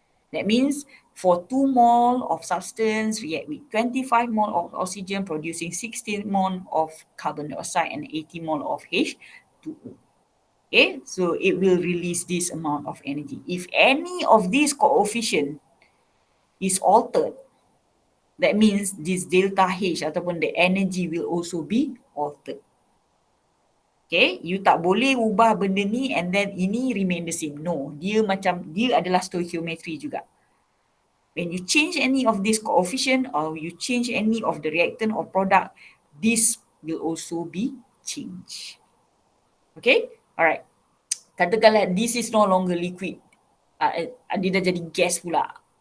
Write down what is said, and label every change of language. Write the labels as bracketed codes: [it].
[en] That means for 2 mole of substance react with 25 mole of oxygen producing 16 mole of carbon dioxide and 80 mole of H2O. Okay, so it will release this amount of energy. If any of these coefficient is altered, that means this delta H [ms] ataupun [en] the energy will also be altered. Okay, you [ms] tak boleh ubah benda ni [en] and then [ms] ini [en] remain the same. [ms] No, dia adalah stoichiometry juga. [en] When you change any of this coefficient or you change any of the reactant or product, this will also be changed. Okay, alright. [ms] Katakanlah [en] this is no longer liquid. [ms] Dia dah jadi gas pula.